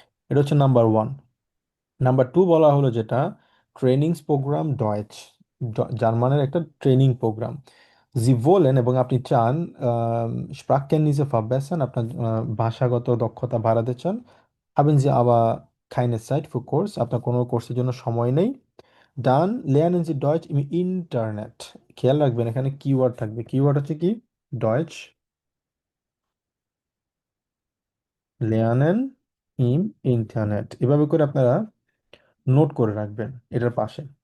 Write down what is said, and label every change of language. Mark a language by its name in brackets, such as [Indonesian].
[Bangla] এটা হচ্ছে number 1। Number 2 বলা হলো যেটা ট্রেনিংস প্রোগ্রাম ডয়েচ। জার্মানের একটা ট্রেনিং প্রোগ্রাম। জি বলেন এবং আপনি চান স্প্রাককেন্নিসে verbessern, আপনার ভাষাগত দক্ষতা বাড়াতে চান। [German] haben Sie aber keine Zeit für Kurs, [Bangla] আপনার কোনো কোর্সের জন্য সময় নেই। [German] dann lernen Sie Deutsch im Internet, [Bangla] খেয়াল রাখবেন এখানে কিওয়ার্ড থাকবে, কিওয়ার্ড হচ্ছে কি ডয়েচ [German] lernen im Internet, [Bangla] এভাবে করে আপনারা নোট করে রাখবেন এটার পাশে।